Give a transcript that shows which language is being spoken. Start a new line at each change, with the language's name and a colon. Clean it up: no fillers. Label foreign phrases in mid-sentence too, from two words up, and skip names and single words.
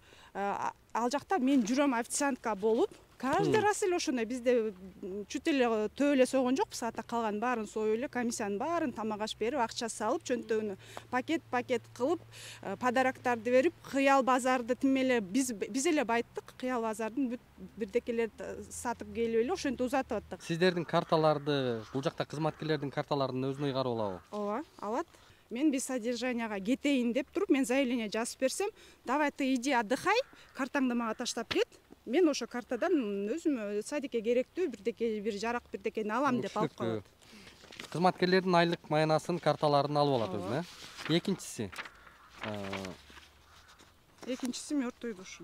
Kyrgyz: Ал жакта мен жүрөм официантка болуп, каждый раз эле ошондой бизде чүт эле төө эле сойгон жокпуз, ата калган баарын союп эле, комиссиянын баарын тамак аш берип, акча салып, чөнтөгүнү пакет кылып, подароктарды берип, кыял базарды тимеле биз эле байыттык, кыял базардын бүт бирдекелерди сатып келип эле ошентип узатып аттык. Сиздердин карталарды, бул жакта кызматкерлердин карталарын өзүнө ыйгарып алабы? Ооба, алат. Мен
Russian: без содержанияга
Kyrgyz: кетейин деп туруп, мен заявление жазып берсем,
Russian: давай ты иди отдыхай,
Kyrgyz: картаңды мага таштап кет. Мен ошо картадан өзүм садикке керектүү бир жарак бирдекени алам деп алып калат. Кызматкерлердин айлык маянасын, карталарын алып алат өзүнө. Экинчиси
Russian: мёртвый душу.